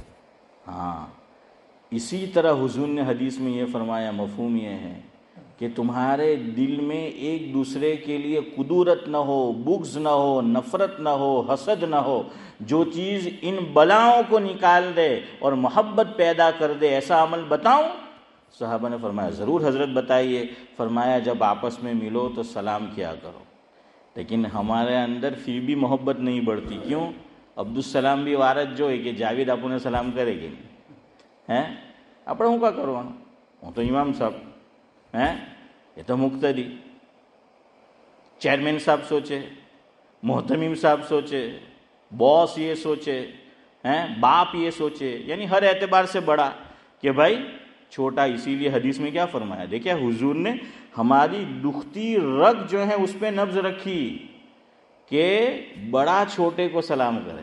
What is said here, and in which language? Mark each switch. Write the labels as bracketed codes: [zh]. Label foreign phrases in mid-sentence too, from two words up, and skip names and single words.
[ur] ہاں اسی طرح حضور نے حدیث میں یہ فرمایا، مفہوم یہ ہے کہ تمہارے دل میں ایک دوسرے کے لیے قدورت نہ ہو، بغض نہ ہو، نفرت نہ ہو، حسد نہ ہو، جو چیز ان بلاؤں کو نکال دے اور محبت پیدا کر دے، ایسا عمل بتاؤں؟ صحابہ نے فرمایا ضرور حضرت بتائیے۔ فرمایا جب آپس میں ملو تو سلام کیا کرو، لیکن ہمارے اندر پھر بھی محبت نہیں بڑھتی، کیوں؟ عبدالسلام بھی وارد جو ہے کہ جاوید آپ نے سلام کرے گی ہیں، [gu] આપણે શું કા કરવાનું، હું તો ઇમામ સાહેબ [ur] ہیں، یہ تو مقتدی، چیئرمین صاحب سوچے، محتمم صاحب سوچے، باس یہ سوچے ہیں، باپ یہ سوچے، یعنی ہر اعتبار سے بڑا کہ بھائی چھوٹا۔ اسی لیے حدیث میں کیا فرمایا، دیکھیں حضور نے ہماری دکھتی رگ جو ہے اس پہ نبض رکھی کہ بڑا چھوٹے کو سلام کرے۔